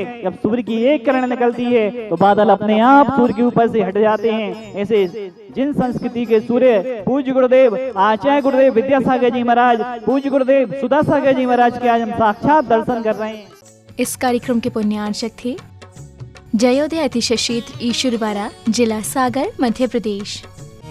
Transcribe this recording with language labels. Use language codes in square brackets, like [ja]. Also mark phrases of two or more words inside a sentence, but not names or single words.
[hi] जब सूर्य की एक किरण निकलती है तो बादल अपने आप सूर्य के ऊपर से हट जाते हैं। ऐसे जिन संस्कृति के सूर्य पूज्य गुरुदेव आचार्य गुरुदेव विद्यासागर जी महाराज, पूज्य गुरुदेव सुधासागर जी महाराज के आज हम साक्षात दर्शन कर रहे हैं। इस कार्यक्रम के पुण्यार्चक थे जयोदय अतिशय क्षेत्र ईश्वरवारा, जिला सागर, मध्य प्रदेश।